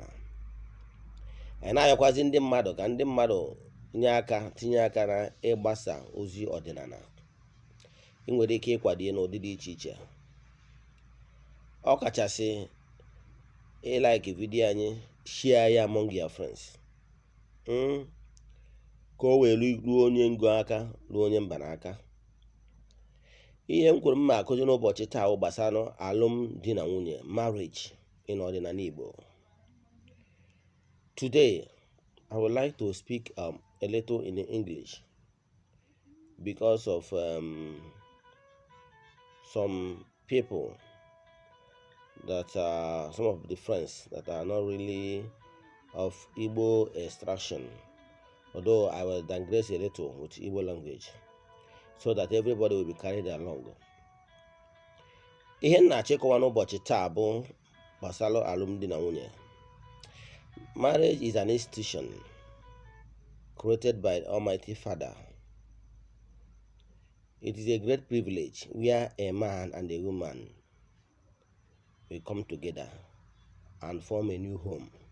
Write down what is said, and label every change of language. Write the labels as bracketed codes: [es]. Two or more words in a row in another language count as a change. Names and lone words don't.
[ig] Anyị na-ayọkwazi ndị mmadụ ka ndị mmadụ tinye aka na ịgbasa ozi ọdịnala. Ị nwere ike ịkwado ya n'ụdị dị iche iche. Ọ kachasị ịlaiki vidiyo anyị, share ya [en] among your friends. [ig] Ka o wee ruo onye ngo aka, ruo onye mba n'aka. Ihe m kwuru mma akụzi n'ụbọchị taa gbasara alụmdi na nwunye, [en] marriage in Odinana Igbo. Today, I would like to speak a little in English because of some people that are some of the friends that are not really of Igbo extraction. Although I will digress a little with Igbo language so that everybody will be carried along. [ig] Ihe na-achịkọwa n'ụbọchị taa bụ gbasara alụmdi na nwunye. [en] Marriage is an institution created by Almighty Father. It is a great privilege where a man and a woman will come together and form a new home.